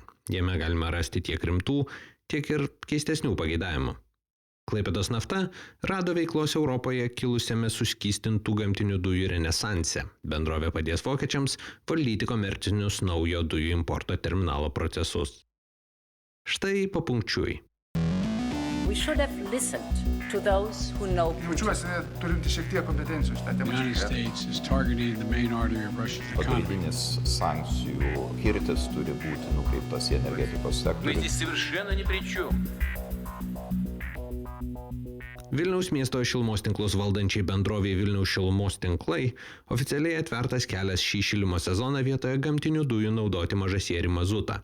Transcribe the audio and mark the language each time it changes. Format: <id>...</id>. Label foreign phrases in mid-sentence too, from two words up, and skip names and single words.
<lt>Jame galima rasti tiek rimtų, tiek ir keistesnių pageidavimų. Klaipėdos nafta rado veiklos Europoje kilusiame suskystintų gamtinių dujų renesanse. Bendrovė padės vokiečiams valdyti komercinius naujo dujų importo terminalo procesus. Štai papunkčiui.</lt> <en>We should have listened to those who know Putin.</en> <lt>Jaučiuosi turinti šiek tiek kompetencijos tą temą.</lt> <en>United States is targeting the main artery of Russia's economy.</en> <lt>Pagrindinis sankcijų kirtis turi būti nukreiptas į energetikos sektorių. Vilniaus miesto šilumos tinklus valdančiai bendrovei Vilniaus šilumos tinklai oficialiai atvertas kelias šį šilimo sezoną vietoje gamtinių dujų naudoti mažasierį mazutą.</lt>